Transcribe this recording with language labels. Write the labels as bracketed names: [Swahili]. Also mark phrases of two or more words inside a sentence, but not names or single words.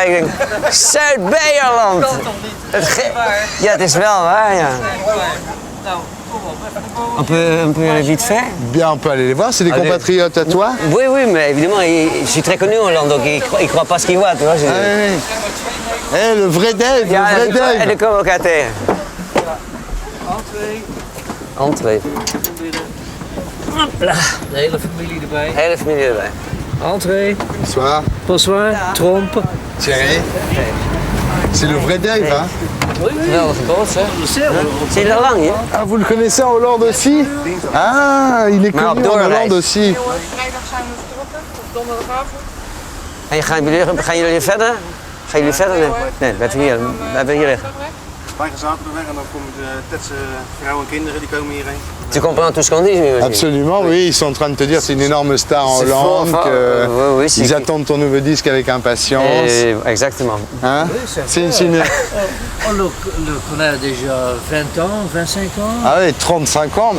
[Dutch] Ik denk, Zuid-Beierland. Ja, het is wel waar, ja. [French] On peut aller vite fait? Bien, on peut aller les voir. C'est des Allez. compatriotes à toi? Oui, oui, mais évidemment, je suis très connu en Hollande, donc ils croient pas ce qu'ils voient, tu vois. Ah, oui, oui. Eh, le vrai Dave, [Dutch] Ja, [French] le vrai [Dutch] en de [French] Dave. [Dutch] komen elkaar tegen. Entree. Entree. Hopla. De hele familie erbij. Hele familie erbij. Entree. [French] Bonsoir. Bonsoir. Trompen. Thierry. C'est le vrai Dave, hein? [Dutch] Geweldige boot, hè? Zie je dat lang, hier? [French] Ah, vous le connaissez en Hollande aussi? Ah, il est [Dutch] Maar op [French] connu en [Dutch] doorreis. [French] Hollande aussi. [Dutch] Vrijdag zijn we vertrokken, op donderdagavond. En gaan jullie verder? Gaan jullie verder? Nee, blijven hier liggen. Wij gaan zaterdag weg en dan komen de Tetse vrouwen en kinderen die komen hierheen. [French] Tu comprends tout ce qu'on dit, j'imagine? Absolument, oui, ils sont en train de te dire c'est une énorme star en C'est Hollande, fort, que oui, c'est- ils attendent ton nouveau disque avec impatience. Exactement. Hein? C'est une... On le connaît déjà 20 ans, 25 ans. Ah oui, 35 ans, mais